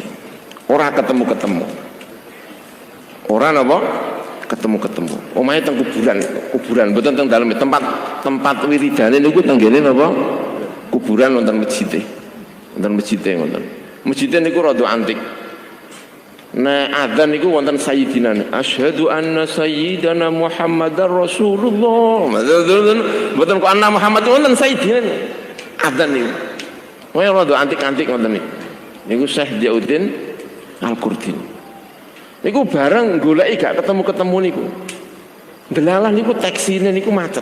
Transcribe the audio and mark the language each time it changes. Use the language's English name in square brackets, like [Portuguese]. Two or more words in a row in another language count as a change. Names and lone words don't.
[Javanese] Ora ketemu-ketemu. Ora napa? Ketemu-ketemu. Omahe teng kuburan mboten teng dalem tempat wiridane niku teng ngene napa? Kuburan wonten masjid. Wonten masjid ngoten. Masjid niku rada antik. Nah adzan niku wonten sayyidina. [Arabic] أشهد أن سيدنا محمدا رسول الله. [Javanese] Mboten kok [Arabic] أن محمد [Javanese] wonten sayyidina. Adzan niku. Wah rada antik-antik ngoten niku. Niku Syekh Diyauddin Al-Qurdi. Niku bareng goleki gak ketemu-ketemu niku. Delalah niku taksine niku macet.